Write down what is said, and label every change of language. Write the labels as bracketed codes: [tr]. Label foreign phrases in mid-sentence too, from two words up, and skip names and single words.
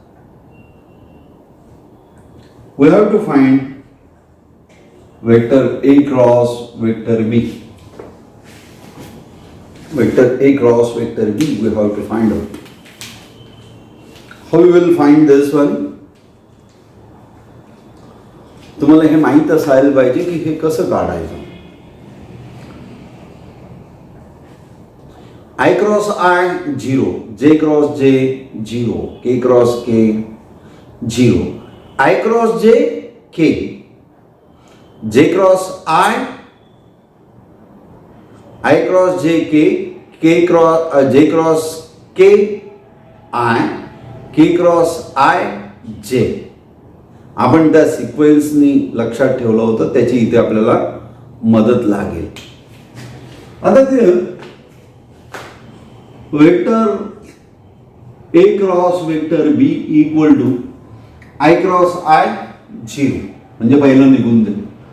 [en] We have to find vector A cross vector B. Vector A cross vector B we have to find out. How we will find this one? [mr] तुम्हाला हे माहित असायला पाहिजे की हे कसं काढायचं. [en] I cross I 0, J cross J 0, K cross K 0, I cross J K, J cross I cross J K, J cross K I, K cross I J. [mr] आपण त्या सिक्वेन्सनी लक्षात ठेवलं होतं, त्याची इथे आपल्याला मदत लागेल. आता ते [en] vector A cross vector B equal to I cross I 0 [mr] म्हणजे पहिलं निघून जाईल.